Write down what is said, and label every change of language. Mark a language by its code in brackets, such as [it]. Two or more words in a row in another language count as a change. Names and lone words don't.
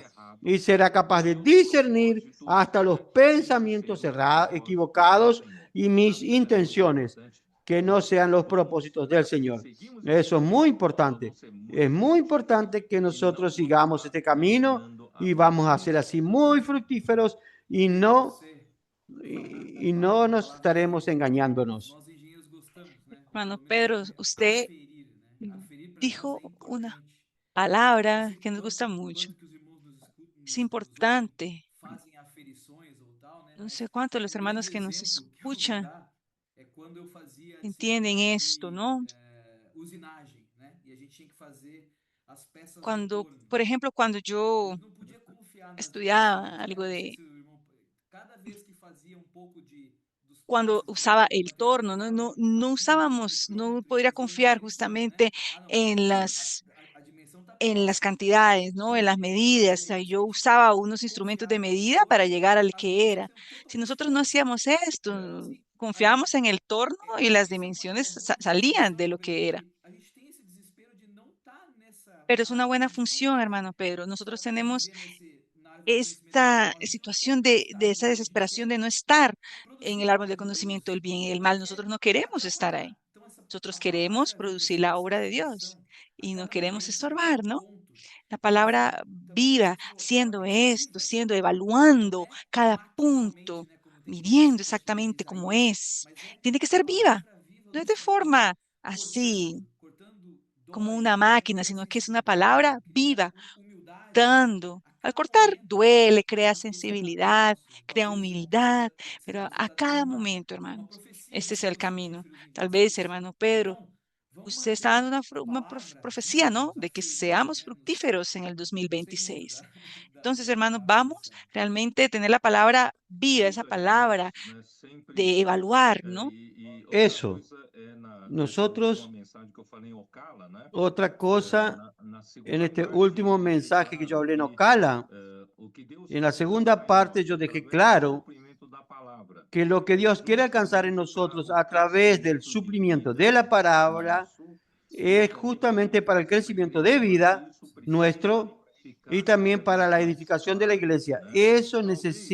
[es] Y será capaz de discernir hasta los pensamientos equivocados y mis intenciones, que no sean los propósitos del Señor. Eso es muy importante. Es muy importante que nosotros sigamos este camino y vamos a ser así muy fructíferos y no nos estaremos engañándonos. [pt] Nós engenheiros gostamos, né? [es] Hermano [pt] Pelo menos [es] Pedro, usted [pt] aferir, né? Aferir para nós [es] dijo [pt] é [es] una [pt] importante. [es] palabra [pt] Assim, [es] que nos gusta mucho. [pt] quando que os irmãos [es] Es [pt] nos ouvem, [es] importante. [pt] fazem aferições ou tal, né? [es] No [pt] Mas [es] sé cuántos de los [pt] um [es] hermanos [pt] grande [es] que nos [pt] exemplo que eu vou [es] escuchan [pt] dar é quando eu fazia [es] entienden [pt] disciplina [es] esto, ¿no? [pt] de usinagem, né? E a gente tinha que fazer as peças do [es] Cuando, [pt] torno. [es] por ejemplo, cuando [pt] A [es] yo [pt] gente não podia confiar nas [es] estudiaba [pt] pecinhas, [es] algo [pt] né? Não sei [es] de, [pt] se o irmão... Cada vez que fazia um pouco dos [es] cuando [pt] peças [es] usaba [pt] do [es] el [pt] material, [es] torno, ¿no? [pt] pegava [es] No [pt] assim e [es] usábamos, [pt] pronto, [es] no [pt] e [es] podría [pt] fazia uma [es] confiar [pt] aferição, né? [es] justamente [pt] Ah, não, [es] en [pt] a dimensão tá [es] en las [pt] próxima. [es] cantidades, ¿no? En las [pt] E quando eu [es] medidas. O [pt] fazia [es] sea, [pt] isso, a [es] yo [pt] gente [es] usaba unos instrumentos de [pt] confiava no [es] medida para [pt] torno, [es] llegar al [pt] as [es] que [pt] dimensões [es] era. [pt] eram [es] Si [pt] totalmente [es] nosotros no [pt] fora. [es] hacíamos [pt] Então, [es] esto, [pt] assim, [es] confiábamos en el torno y [pt] a [es] las [pt] gente [es] dimensiones [pt] é muito [es] salían [pt] interessante [es] de lo que era. [pt] porque a gente tem esse desespero de não estar nessa [es] Pero es una [pt] parte, [es] buena [pt] a gente não [es] función, [pt] quer, [es] hermano Pedro. Nosotros [pt] sabe, [es] tenemos [pt] conviver na árvore do conhecimento do [es] esta [pt] mal, a gente não quer [es] situación de [pt] estar [es] esa [pt] ali, a gente [es] desesperación [pt] quer [es] de no estar en el [pt] produzir a [es] árbol de [pt] obra de [es] conocimiento [pt] Deus, [es] del bien y [pt] a [es] del [pt] gente [es] mal. [pt] quer [es] Nosotros no queremos estar [pt] atrapalhar. [es] ahí. [pt] Então, [es] Nosotros [pt] a palavra [es] queremos [pt] viva, [es] producir la [pt] essa [es] obra de Dios [pt] aferição, a [es] y no [pt] cada [es] queremos [pt] momento, a cada [es] estorbar, ¿no? [pt] ponto. [es] La [pt] Então, assim, [es] palabra [pt] também como [es] viva, [pt] você falou, palavra [es] siendo esto, [pt] decisiva. [es] siendo [pt] Não [es] evaluando [pt] é [es] cada [pt] maquinalmente, [es] punto, [pt] né, como tem gente [es] midiendo [pt] que utiliza [es] exactamente cómo [pt] Isaías, [es] es. [pt] mas é [es] Tiene que [pt] a [es] ser viva, [pt] palavra viva [es] no [pt] do [es] es de [pt] Senhor, [es] forma [pt] cortando, [es] así [pt] cortando [es] como [pt] dói, [es] una máquina, [pt] cria [es] sino que es una [pt] sensibilidade, [es] palabra [pt] cria [es] viva, [pt] humildade [es] dando. [pt] a [es] Al [pt] cada [es] cortar [pt] momento. [es] duele, crea [pt] Então, você está [es] sensibilidad, [pt] tenso, [es] crea [pt] talvez, irmão, [es] humildad, pero [pt] você [es] a [pt] está tendo [es] cada momento, [pt] uma [es] hermanos, [pt] profecia de [es] este es [pt] ser [es] el [pt] os [es] camino. [pt] frutíferos em [es] Tal vez, [pt] 26. [es] hermano Pedro, [pt] Então, vamos [es] usted está [pt] manter [es] dando [pt] a [es] una [pt] palavra [es] profecía, [pt] viva, [es] ¿no? [pt] nos [es] De que [pt] aferir, [es] seamos [pt] né? [es] fructíferos en el [pt] Gostei muito [es] 2026. [pt] da, [es] Entonces, hermanos, [pt] da [es] vamos [pt] aferição. [es] realmente a tener la palabra viva, esa palabra de evaluar, ¿no? Eso. Nosotros, otra cosa, en este último mensaje que yo hablé en Ocala, en la segunda parte yo dejé claro que lo que Dios quiere alcanzar en nosotros a través del suplimiento de la palabra es justamente para el crecimiento de vida nuestro y también para la edificación de la iglesia.